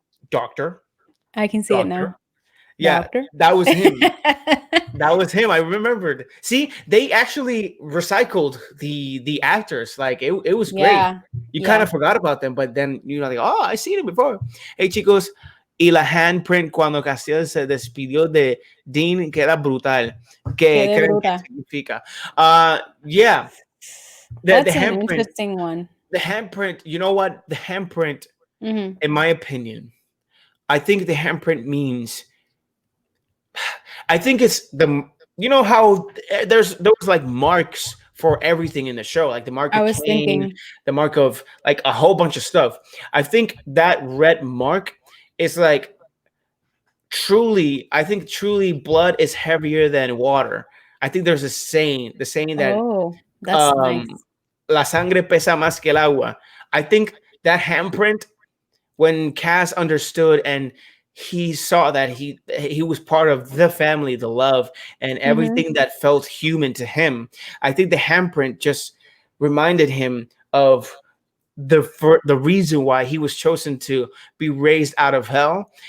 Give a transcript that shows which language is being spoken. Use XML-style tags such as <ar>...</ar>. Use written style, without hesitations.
<en>Doctor. I can see it now. Yeah, Doctor? that was him. That was him. I remembered. See, they actually recycled the actors. Like it was great. You kind of forgot about them, but then you're like, oh, I seen it before.</en> <es>Hey, chicos, y la handprint cuando Castiel se despidió de Dean queda brutal. ¿Qué creen que significa?</es> <en>Yeah. That's an interesting one. The handprint, you know what? The handprint, in my opinion, I think the handprint means, I think it's you know how there was like marks for everything in the show, like the mark of Cain, the mark of like a whole bunch of stuff. I think that red mark is like truly blood is heavier than water. I think there's the saying that that's nice.</en> <es>La sangre pesa más que el agua.</es> <en>I think that handprint, when Cass understood and he saw that he was part of the family, the love, and everything that felt human to him, I think the handprint just reminded him of the reason why he was chosen to be raised out of hell.</en>